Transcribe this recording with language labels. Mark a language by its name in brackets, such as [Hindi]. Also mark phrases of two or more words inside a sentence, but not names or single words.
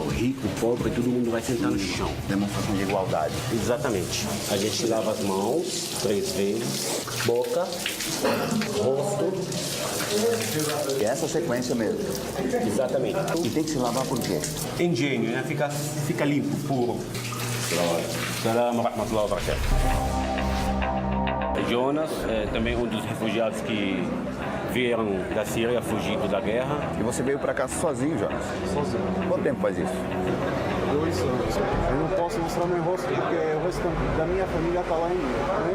[Portuguese] Rico, pobre, todo mundo vai sentar no chão. Demonstração de igualdade. Exatamente. A gente lava as mãos 3 vezes, boca, rosto. É essa sequência mesmo. Exatamente. E tem que se lavar por quê? Higiene, né? Fica limpo, puro. [Arabic] سلام رحمة الله وبركاته. [Portuguese] Jonas é também um dos refugiados que vieram da Síria fugindo da guerra. E você veio para cá sozinho, Jonas? Sozinho. Quanto tempo faz isso? 2 anos. Eu não posso mostrar meu rosto porque o resto da minha família está lá ainda.